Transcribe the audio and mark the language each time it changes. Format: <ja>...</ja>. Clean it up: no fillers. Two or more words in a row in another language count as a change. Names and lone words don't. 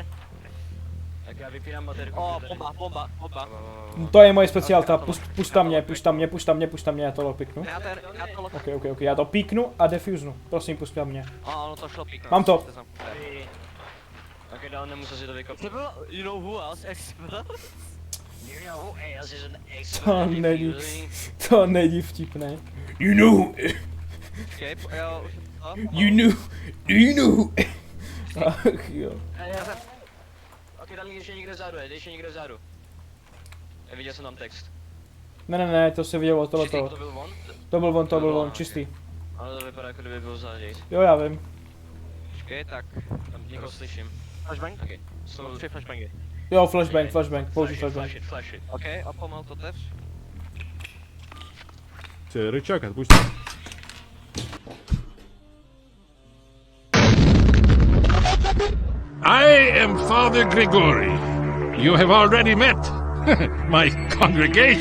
<cs>Tak já vypínám baterku. O, bomba. To je moje speciálta, pušť tam mě, já to píknu. Já to OK, já to píknu a defusnu. Prosím, pusť tam mě. ono to šlo píknout. Mám to. Ok, dál nemusel si to vykopnout. To bylo,</cs> <en>you know who else explodes? You know who else is an</en> <cs>To není, to není vtipné.</cs> <en>You know,</en> <cs>Okay, jo, už to.</cs> <en>you know.</en> <cs>Ach jo. Ok, tam ještě někde vzadu, Viděl jsem tam text. Ne, to se vidělo, To tohleto. byl on? To byl on, čistý. Ale to vypadá, jako kdyby byl vzadu. Jo, já vím. Počkej, tak. Tam někoho slyším. Flashbang? Ok, jsou... 3 flashbangy. Jo, flashbang, použij flashbang.</cs> <en>Flash it.</en> <cs>Ok, a pomal to tež.</cs> <ru>Рычаг отпусти.</ru> <en>I am Father Gregory. You have already met my congregation.</en>